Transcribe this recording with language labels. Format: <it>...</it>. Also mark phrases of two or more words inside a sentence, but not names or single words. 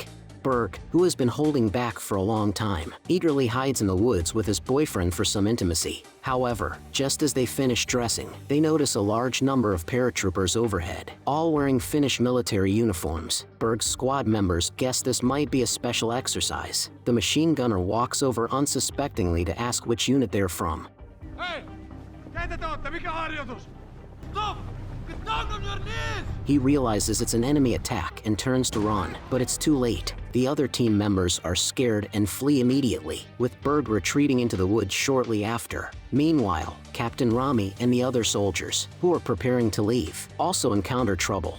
<en>Berg, who has been holding back for a long time, eagerly hides in the woods with his boyfriend for some intimacy. However, just as they finish dressing, they notice a large number of paratroopers overhead, all wearing Finnish military uniforms. Berg's squad members guess this might be a special exercise. The machine gunner walks over unsuspectingly to ask which unit they're from.</en> <fi>Hey! Keitä te ootte? Mikä harjoitus?</fi> <en>Stop! Get down on your knees! He realizes it's an enemy attack and turns to run, but it's too late. The other team members are scared and flee immediately, with Berg retreating into the woods shortly after. Meanwhile, Captain Rami and the other soldiers, who are preparing to leave, also encounter trouble.</en>